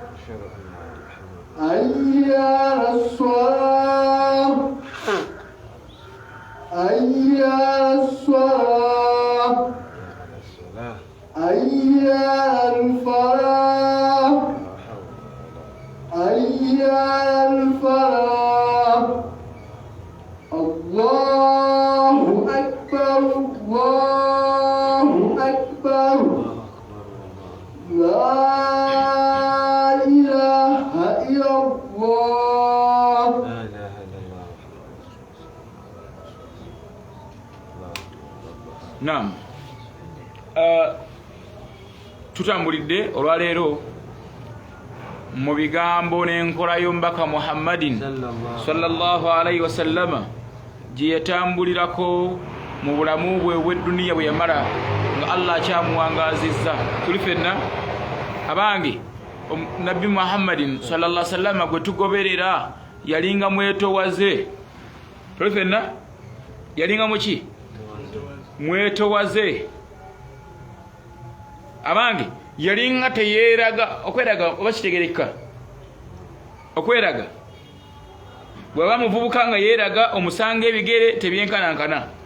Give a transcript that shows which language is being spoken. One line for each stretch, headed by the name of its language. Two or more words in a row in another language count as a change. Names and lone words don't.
Arabic: حي على الصلاة، حي على الصلاة، حي على الفلاح، حي على الفلاح. الله أكبر، الله أكبر. لا إله إلا الله. Naam.
Ganda: Tutambulidde olwaleero mu bigambo n'enkola y'omubaka Muhammadin
Arabic: صلى الله عليه وسلم
Ganda: gye yatambulirako mu bulamu bwe obw'edduniya bwe yamala nga Allah akyamuwangaazizza. Tuli ffenna abange Nabbi Muhammadin
Arabic: صلى الله عليه وسلم
Ganda: gwe tugoberera yalinga mwetowaze. Tuli ffenna yalinga muki? Mwetowaze. Abange yalinga teyeeraga. Okweraga oba kitegereka? Okweraga bw'aba muvubuka nga yeeraga omusanga ebigere tebyenkanankana.